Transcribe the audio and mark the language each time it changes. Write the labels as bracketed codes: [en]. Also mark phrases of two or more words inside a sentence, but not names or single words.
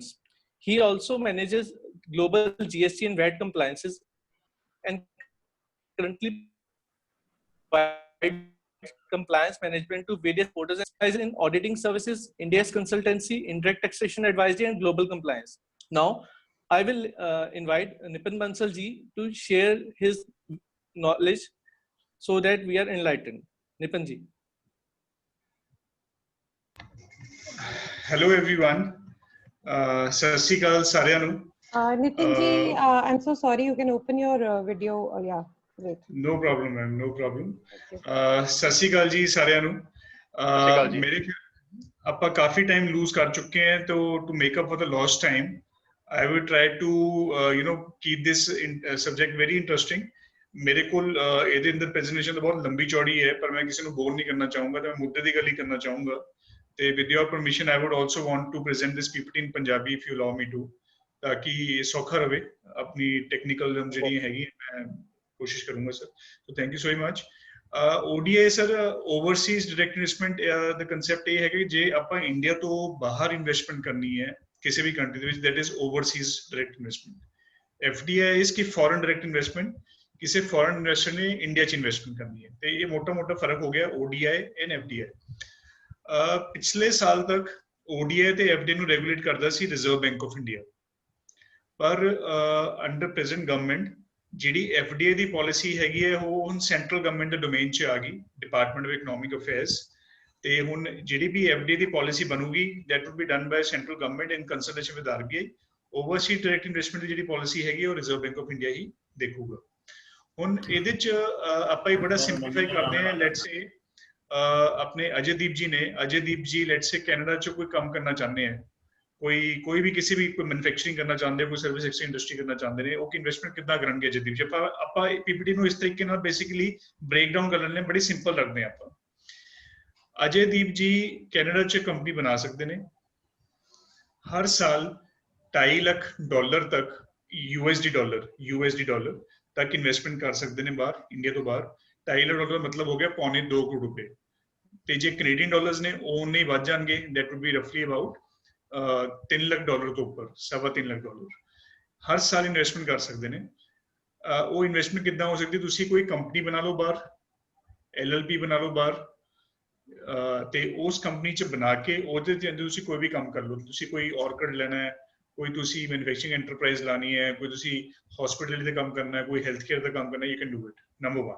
[en] He also manages global GST and VAT compliances and currently provides compliance management to various borders and specializes in auditing services, India's consultancy, indirect taxation advisory, and global compliance. Now, I will invite Nipin Bansal ji to share his knowledge so that we are enlightened. Nipin ji. Hello everyone. [pa] ਸਤ ਸ੍ਰੀ ਅਕਾਲ ਸਾਰਿਆਂ ਨੂੰ. [en] Nitin ji, I'm so sorry. You can open your video. Yeah, great. No problem, ma'am. No problem. [pa] ਸਤ ਸ੍ਰੀ ਅਕਾਲ ਜੀ ਸਾਰਿਆਂ ਨੂੰ. ਮੇਰੇ ਆਪਾਂ ਕਾਫੀ ਟਾਈਮ ਲੂਜ਼ ਕਰ ਚੁੱਕੇ ਹਾਂ [en] तो to make up for the lost time I will try to keep this subject very interesting. [pa] ਮੇਰੇ ਕੋਲ ਇਹਦੇ ਅੰਦਰ ਪ੍ਰੈਜੈਂਟੇਸ਼ਨ ਤਾਂ ਬਹੁਤ ਲੰਬੀ ਚੌੜੀ ਹੈ ਪਰ ਮੈਂ ਕਿਸੇ ਨੂੰ ਬੋਰ ਨਹੀਂ ਕਰਨਾ ਚਾਹੂੰਗਾ ਤੇ ਮੈਂ ਮੁੱਦੇ ਦੀ ਗੱਲ ਹੀ ਕਰਨਾ ਚਾਹੂੰਗਾ ਤੇ [en] with your permission I would also want to present this PPT in Punjabi if you allow me to [pa] ਤਾਕਿ ਸੌਖਾ ਰਵੇ ਆਪਣੀ ਟੈਕਨੀਕਲ ਜਿਹੜੀ ਹੈਗੀ ਮੈਂ ਕੋਸ਼ਿਸ਼ ਕਰੂੰਗਾ ਸਰ [en] so thank you so much. [pa] ODI ਸਰ [en] overseas direct investment [pa] ਦਾ ਕਨਸੈਪਟ ਇਹ ਹੈ ਕਿ ਜੇ ਆਪਾਂ ਇੰਡੀਆ ਤੋਂ ਬਾਹਰ ਇਨਵੈਸਟਮੈਂਟ ਕਰਨੀ ਹੈ ਕਿਸੇ ਵੀ ਕੰਟਰੀ ਦੇ ਵਿੱਚ [en] that is overseas direct investment. FDI is [pa] ਕਿ [en] foreign direct investment [pa] ਕਿਸੇ [en] foreign investor [pa] ਨੇ ਇੰਡੀਆ 'ਚ ਇਨਵੈਸਟਮੈਂਟ ਕਰਨੀ ਹੈ ਤੇ ਇਹ ਮੋਟਾ ਫਰਕ ਹੋ ਗਿਆ [en] ODI and FDI. [pa] ਪਿਛਲੇ ਸਾਲ ਤੱਕ ODI ਤੇ FDI ਨੂੰ ਰੈਗੂਲੇਟ ਕਰਦਾ ਸੀ ਰਿਜ਼ਰਵ ਬੈਂਕ ਆਫ ਇੰਡੀਆ ਪਰ [en] under present government [pa] ਜਿਹੜੀ FDI ਦੀ ਪਾਲਿਸੀ ਹੈਗੀ ਹੈ ਉਹ ਹੁਣ [en] central government [pa] ਦੇ ਡੋਮੇਨ 'ਚ ਆ ਗਈ ਡਿਪਾਰਟਮੈਂਟ ਆਫ ਇਕਨੋਮਿਕ ਅਫੇਅਰਸ ਤੇ ਹੁਣ ਜਿਹੜੀ ਵੀ FDI ਦੀ ਪਾਲਿਸੀ ਬਣੂਗੀ [en] that would be done by central government in consultation with RBI. overseas direct investment [pa] ਦੀ ਜਿਹੜੀ ਪਾਲਿਸੀ ਹੈਗੀ ਉਹ ਰਿਜ਼ਰਵ ਬੈਂਕ ਆਫ ਇੰਡੀਆ ਹੀ ਦੇਖੂਗਾ. ਹੁਣ ਇਹਦੇ 'ਚ ਆਪਾਂ ਹੀ ਬੜਾ ਸਿੰਪਲੀਫਾਈ ਕਰਦੇ ਹਾਂ [en] let's say [pa] ਆਪਣੇ ਅਜੇਦੀਪ ਜੀ [en] let's say [pa] ਕੈਨੇਡਾ 'ਚ ਕੋਈ ਕੰਮ ਕਰਨਾ ਚਾਹੁੰਦੇ ਆ ਕੋਈ ਵੀ ਕਿਸੇ ਵੀ ਕੋਈ ਮੈਨੂਫੈਕਚਰਿੰਗ ਕਰਨਾ ਚਾਹੁੰਦੇ ਕੋਈ [en] service sector industry [pa] ਕਰਨਾ ਚਾਹੁੰਦੇ ਨੇ ਉਹ ਇਨਵੈਸਟਮੈਂਟ ਕਿੱਦਾਂ ਕਰਨਗੇ ਅਜੇਦੀਪ ਜੀ ਆਪਾਂ PPT ਨੂੰ ਇਸ ਤਰੀਕੇ ਨਾਲ [en] basically break down [pa] ਕਰ ਲੈਣੇ ਬੜੀ ਸਿੰਪਲ ਰੱਖਦੇ ਹਾਂ ਆਪਾਂ. ਅਜੇਦੀਪ ਜੀ ਕੈਨੇਡਾ 'ਚ ਕੰਪਨੀ ਬਣਾ ਸਕਦੇ ਨੇ ਹਰ ਸਾਲ $2.5 ਲੱਖ ਤੱਕ USD ਡਾਲਰ ਤੱਕ ਇਨਵੈਸਟਮੈਂਟ ਕਰ ਸਕਦੇ ਨੇ ਬਾਹਰ ਇੰਡੀਆ ਤੋਂ ਬਾਹਰ. $2.5 ਲੱਖ ਦਾ ਮਤਲਬ ਹੋ ਗਿਆ $2.25 ਕਰੋੜ ਤੇ ਜੇ [en] Canadian dollars [pa] ਨੇ ਉਹ ਨਹੀਂ ਵੱਧ ਜਾਣਗੇ [en] that would be roughly about [pa] $3 ਲੱਖ ਤੋਂ ਉੱਪਰ $3.25 ਲੱਖ ਹਰ ਸਾਲ ਇਨਵੈਸਟਮੈਂਟ ਕਰ ਸਕਦੇ ਨੇ. ਉਹ ਇਨਵੈਸਟਮੈਂਟ ਕਿੱਦਾਂ ਹੋ ਸਕਦੀ ਤੁਸੀਂ ਕੋਈ ਕੰਪਨੀ ਬਣਾ ਲਓ ਬਾਹਰ LLP ਬਣਾ ਲਓ ਬਾਹਰ ਤੇ ਉਸ ਕੰਪਨੀ 'ਚ ਬਣਾ ਕੇ ਉਹਦੇ ਤੇ ਤੁਸੀਂ ਕੋਈ ਵੀ ਕੰਮ ਕਰ ਲਓ. ਤੁਸੀਂ ਕੋਈ ਔਰਕਿਡ ਲੈਣਾ ਹੈ ਕੋਈ ਤੁਸੀਂ [en] manufacturing enterprise [pa] ਲਾਣੀ ਹੈ ਕੋਈ ਤੁਸੀਂ ਹਸਪੀਟਲ ਦਾ ਕੰਮ ਕਰਨਾ ਹੈ ਕੋਈ [en] health care [pa] ਦਾ ਕੰਮ ਕਰਨਾ [en] you can do it number 1.